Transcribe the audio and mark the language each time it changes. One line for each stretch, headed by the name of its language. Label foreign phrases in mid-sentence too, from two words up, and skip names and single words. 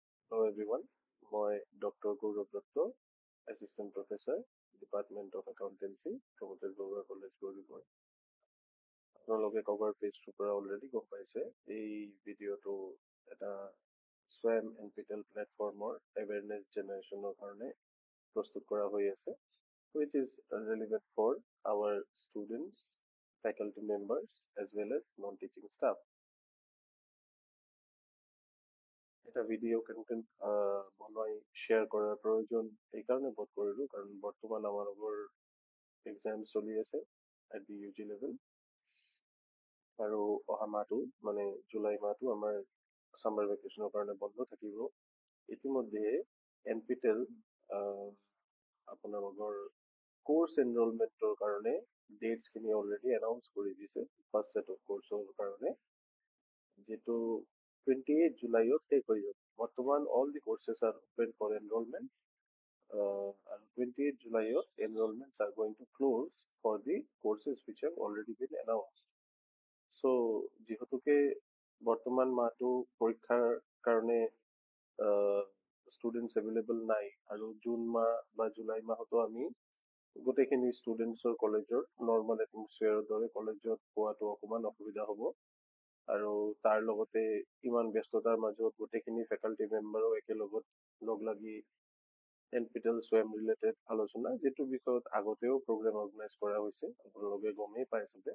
English: Hello everyone, মই Dr. Gaurav Datta, Assistant Professor, Department of Accountancy, Prabhupada Bora College, Gauriboi.
Assamese: আপোনালোকে
English: cover pageটোৰ
Assamese: পৰা অলৰেডি গম পাইছে এই ভিডিঅ'টো এটা SWAM NPTEL প্লেটফৰ্মৰ
English: awareness generationৰ
Assamese: কাৰণে প্ৰস্তুত কৰা হৈ আছে,
English: which is relevant for our students, faculty members as well as non-teaching staff.
Assamese: এটা
English: video content
Assamese: বনাই শ্বেয়াৰ কৰাৰ প্ৰয়োজন এইকাৰণে বোধ কৰিলোঁ কাৰণ বৰ্তমান আমালোকৰ এক্সাম চলি আছে
English: at the UG level
Assamese: আৰু অহা মাহটো মানে জুলাই মাহটো আমাৰ
English: summer vacationৰ
Assamese: কাৰণে বন্ধ থাকিব। ইতিমধ্যে NPTEL আপোনালোকৰ
English: course enrollmentৰ
Assamese: কাৰণে ডেটছখিনি
English: already announce
Assamese: কৰি দিছে
English: first set of courseৰ
Assamese: কাৰণে, যেটো 28 জুলাইত শেষ হৈ যাব।
English: বৰ্তমান all the courses are open for enrollment. And 28 July enrollments are going to close for the courses which have already been announced.
Assamese: So যিহেতুকে বৰ্তমান মাহটো পৰীক্ষাৰ কাৰণে
English: students available
Assamese: নাই আৰু জুন মাহ বা জুলাই মাহতো আমি গোটেইখিনি ষ্টুডেণ্টছৰ কলেজৰ
English: normal atmosphereৰ
Assamese: দৰে কলেজত পোৱাটো অকণমান অসুবিধা হ'ব আৰু তাৰ লগতে ইমান ব্যস্ততাৰ মাজত গোটেইখিনি
English: faculty memberও
Assamese: একেলগত লগ লাগি
English: NPTEL SWAM related
Assamese: আলোচনা, যিটো বিষয়ত আগতেও
English: program organise
Assamese: কৰা হৈছে, আপোনালোকে গমেই পাই চাগে।